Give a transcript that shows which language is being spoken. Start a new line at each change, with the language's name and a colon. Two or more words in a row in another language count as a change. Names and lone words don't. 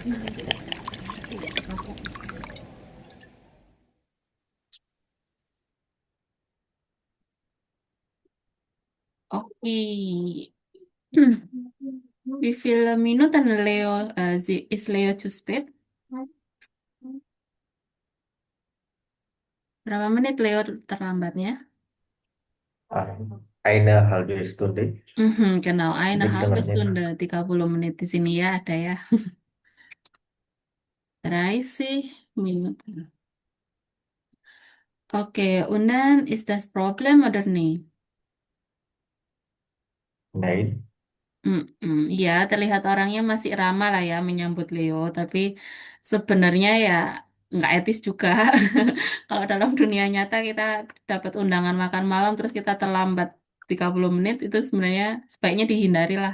German: Oke. Wie viele Minuten ist Leo zu spät?
Indonesian: Berapa menit Leo terlambatnya?
German: Eine halbe Stunde. Genau, eine
Indonesian: Di
German: halbe
Indonesian: tengahnya. Stunde, 30 menit di sini ya ada ya.
German: 30 Minuten. Okay, und dann ist das Problem oder nicht? Nein.
Indonesian: Ya, terlihat orangnya masih ramah lah ya menyambut Leo, tapi sebenarnya ya nggak etis juga. Kalau dalam dunia nyata kita dapat undangan makan malam terus kita terlambat 30 menit itu sebenarnya sebaiknya dihindari lah.